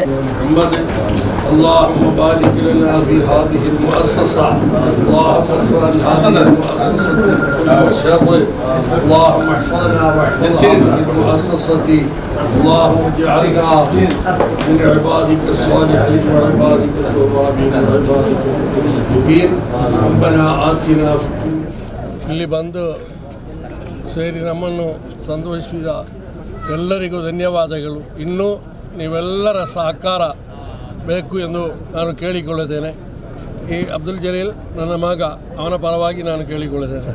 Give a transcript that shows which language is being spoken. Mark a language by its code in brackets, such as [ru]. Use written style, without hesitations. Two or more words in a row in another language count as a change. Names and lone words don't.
[ar] اللهم بارك لنا في هذه المؤسسة اللهم احفظنا المؤسسة شر اللهم احفظنا واحفظ هذه المؤسسة اللهم اجعلنا من عبادك الصالحين وعبادك التوابين وعبادك المتقين ربنا آتنا في [kn] ಇಲ್ಲಿ ಬಂದು ಸೇರಿ ನಮ್ಮನ್ನು ಸಂತೋಷಿಸಿದ ಎಲ್ಲರಿಗೂ ಧನ್ಯವಾದಗಳು. ಇನ್ನೂ ನೀವೆಲ್ಲರ ಸಹಕಾರ ಬೇಕು ಎಂದು ನಾನು ಕೇಳಿಕೊಳ್ಳುತ್ತೇನೆ. ಈ ಅಬ್ದುಲ್ ಜಲೀಲ್ ನನ್ನ ಮಗ, ಅವನ ಪರವಾಗಿ ನಾನು ಕೇಳಿಕೊಳ್ಳುತ್ತೇನೆ.